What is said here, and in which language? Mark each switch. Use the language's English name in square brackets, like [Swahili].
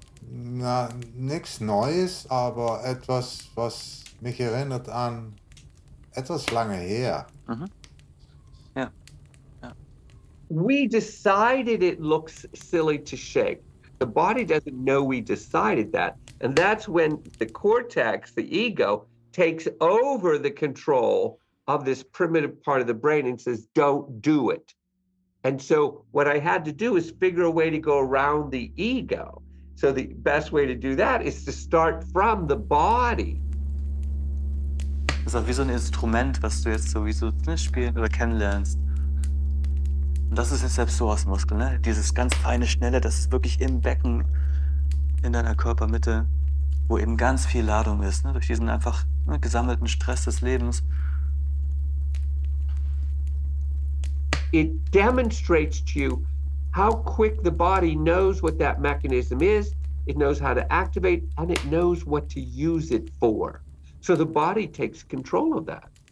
[German] Na, nichts Neues, aber etwas, was mich erinnert an etwas lange her. Mhm. Ja. Ja. [English] We decided it looks silly to shake. The body doesn't know we decided that. And that's when the cortex, the ego, takes over the control of this primitive part of the brain and says, don't do it. And so what I had to do is figure a way to go around the ego. So the best way to do that is to start from the body. [German] Das ist auch wie so ein Instrument, was du jetzt sowieso spielen oder kennenlernst. Und das ist jetzt der Psoasmuskel, ne? Dieses ganz feine, schnelle, das ist wirklich im Becken, in deiner Körpermitte, wo eben ganz viel Ladung ist, ne? Durch diesen einfach gesammelten Stress des Lebens. [English] It demonstrates to you how quick the body knows what that mechanism is, it knows how to activate, and it knows what to use it for. So the body takes control of that.